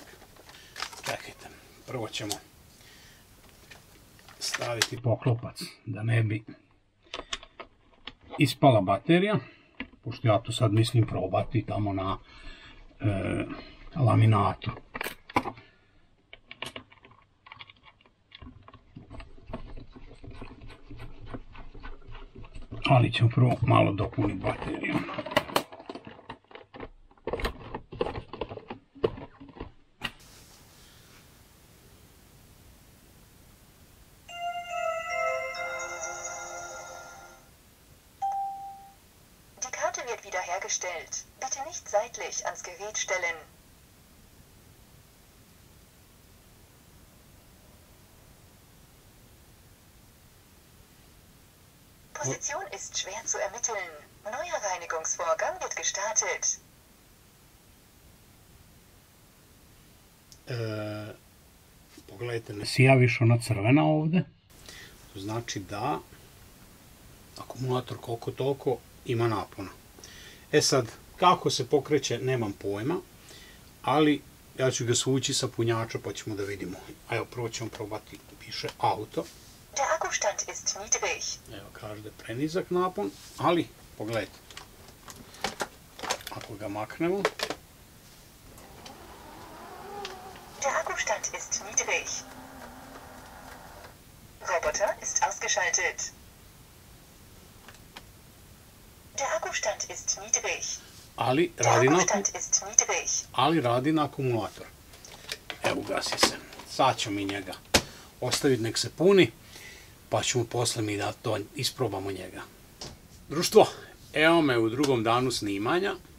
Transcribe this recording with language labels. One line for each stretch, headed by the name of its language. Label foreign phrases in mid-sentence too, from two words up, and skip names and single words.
Serbian: Čekajte, prvo ćemo staviti poklopac da ne bi ispala baterija, pošto ja to sad mislim probati tamo na laminatu. Ali ćemo prvo malo dopuniti bateriju.
German: Die Karte wird wiederhergestellt. Bitte nicht seitlich ans Gerät stellen. Position ist schwer zu ermitteln. Neuer Reinigungsvorgang wird gestartet.
Serbian: Pogledajte, ne sija više ona crvena ovde. To znači da akumulator koliko toliko ima napona. E sad, kako se pokreće, nemam pojma, ali ja ću ga svući sa punjača pa ćemo da vidimo. A evo, prvo ćemo probati, piše auto.
German: Der Akkustand ist niedrig.
Serbian: Evo, kaže da je prenizak napon, ali pogledajte. Ako ga maknemo.
German: Der Akkustand ist niedrig. Roboter ist ausgeschaltet. Der Akkustand ist niedrig.
Serbian: Ali radi na akumulator. Evo, ugasi se. Sad ćemo mi njega ostaviti nek se puni, pa ćemo posle mi da to isprobamo njega. Društvo, evo me u drugom danu snimanja.